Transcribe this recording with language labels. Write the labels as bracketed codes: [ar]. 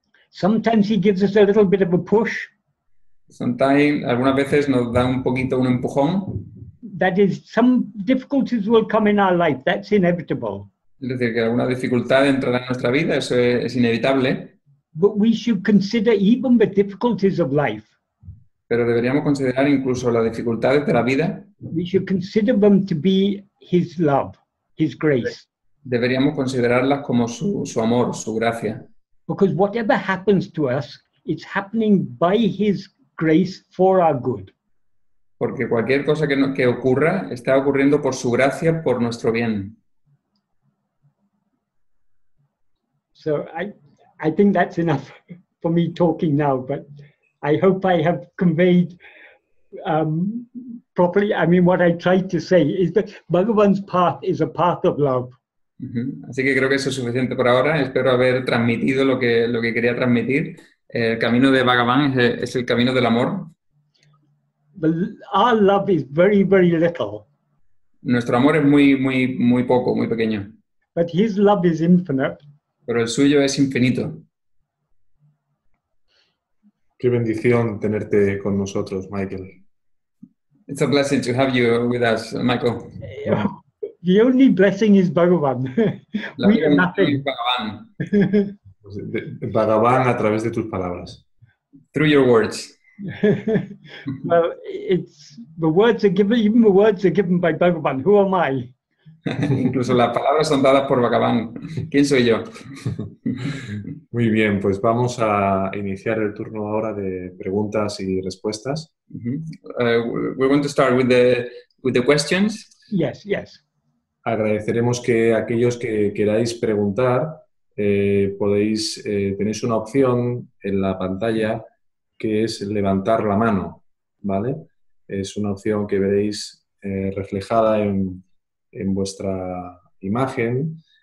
[en] Sometimes he gives us a little bit of a push. Sometimes, [es] algunas veces nos da un poquito un empujón. [en] That is, some difficulties will come in our life. That's inevitable. [es] Es decir, que alguna dificultad entrará en nuestra vida, eso es inevitable. [en] But we should consider even the difficulties of life. [es] Pero deberíamos considerar incluso las dificultades de la vida. [en] We should consider them to be his love, his grace. [es] Deberíamos considerarlas como su amor, su gracia. [en] Because whatever happens to us, it's happening by his grace for our good. [es] Porque cualquier cosa que ocurra está ocurriendo por su gracia, por nuestro bien. [en] So I think that's enough for me talking now, but I hope I have conveyed properly. I mean, what I tried to say is that Bhagavan's path is a path of love. [es] Así que creo que eso es suficiente por ahora. Espero haber transmitido lo que quería transmitir. El camino de Bhagavan es el camino del amor. [en] But our love is very, very little. [es] Nuestro amor es muy poco, muy pequeño. [en] But his love is infinite. [es] Pero el suyo es infinito. Qué bendición tenerte con nosotros, Michael. [en] It's a blessing to have you with us, Michael. The only blessing is Bhagavan. We are nothing. Bhagavan. [es] Bhagavan a través de tus palabras. [en] Through your words. Well, it's the words are given. Even the words are given by Bhagavan. Who am I? [es] Incluso las palabras son dadas por Bhagavan. ¿Quién soy yo? Muy bien, pues vamos a iniciar el turno ahora de preguntas y respuestas. [en] We're going to start with the questions. Yes, yes. [es] Agradeceremos que aquellos que queráis preguntar, tenéis una opción en la pantalla que es levantar la mano, ¿vale? Es una opción que veréis reflejada en vuestra imagen.